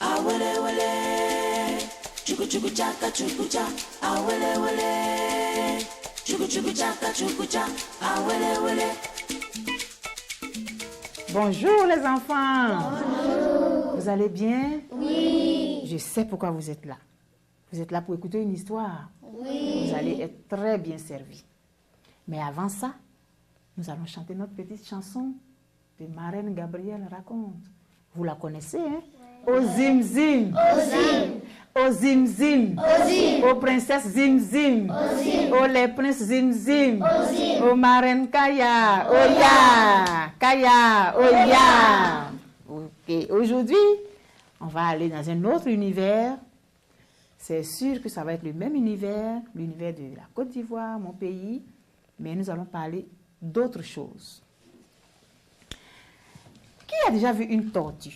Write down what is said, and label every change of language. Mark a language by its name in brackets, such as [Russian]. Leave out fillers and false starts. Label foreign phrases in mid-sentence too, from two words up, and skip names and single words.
[French] wele wele. Chuku chuku chaka chuku cha, ah wele wele. Chuku chuku chaka chuku cha, ah wele wele. Bonjour les enfants. Bonjour. Vous allez bien? Oui. Je sais pourquoi vous êtes là. Vous êtes là pour écouter une histoire. Oui. Vous allez être très bien servis. Mais avant ça, nous allons chanter notre petite chanson de Marraine Gabrielle raconte. Vous la connaissez, hein? Au zim zim. Au zim. Au zim zim. Au zim. Aux princesses zim zim. Au zim. Aux les princes zim zim. Au zim. Aux marraines kaya. Oya. Kaya. Oya. Ok. Aujourd'hui, on va aller dans un autre univers. C'est sûr que ça va être le même univers, l'univers de la Côte d'Ivoire, mon pays, mais nous allons parler d'autres choses. Qui a déjà vu une tortue?